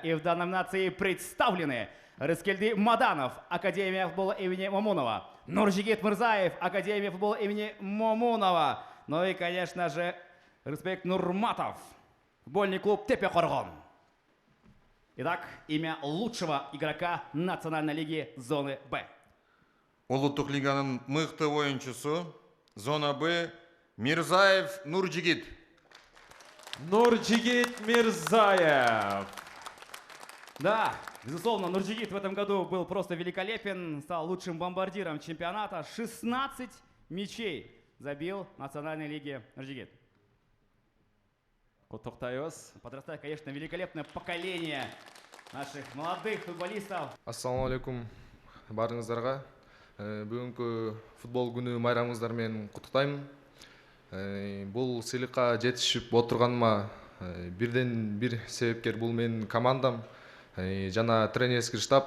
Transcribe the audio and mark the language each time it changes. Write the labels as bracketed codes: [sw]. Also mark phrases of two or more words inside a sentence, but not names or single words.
[ru] И в данной номинации представлены Рыскельды Маданов, Академия футбола имени Мамунова, Нуржигит Мырзаев, Академия футбола имени Мамунова, ну и, конечно же, Респект Нурматов, футбольный клуб Тепе-Коргон. Итак, имя лучшего игрока национальной лиги зоны Б. [ky] Улуттук лиганын мыкты оюнчусу зона Б Мирзаев Нуржигит. Нуржигит Мирзаев. [ru] Да, безусловно, Нуржигит в этом году был просто великолепен, стал лучшим бомбардиром чемпионата. 16 мячей забил в национальной лиге Нуржигит. Подрастает, конечно, великолепное поколение наших молодых футболистов. [ky] Ассаламу алейкум барыңыздарга. Бүгүнкү футбол күнү майрамыңыздар менен куттуктайм. Бул сыйлыкка жетишип отурганыма бирден бир себепкер бул менин командам жана [ru] тренерский штаб.